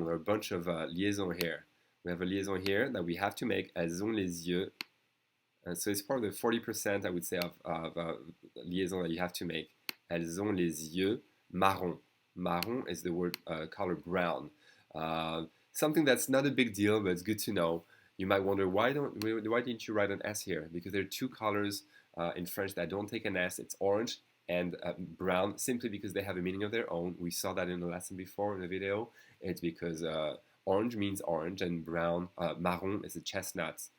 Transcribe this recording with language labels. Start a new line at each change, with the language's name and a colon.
English: There are a bunch of liaison here. We have a liaison here that we have to make.
French: Elles ont les yeux.
English: So it's part of the 40%, I would say, of liaison that you have to make.
French: Elles ont les yeux marrons.
English: Marron is the word color brown. Something that's not a big deal, but it's good to know. You might wonder, why didn't you write an S here? Because there are two colors in French that don't take an S. It's orange and brown, simply because they have a meaning of their own. We saw that in the lesson before in the video. It's because orange means orange, and brown, marron is a chestnut.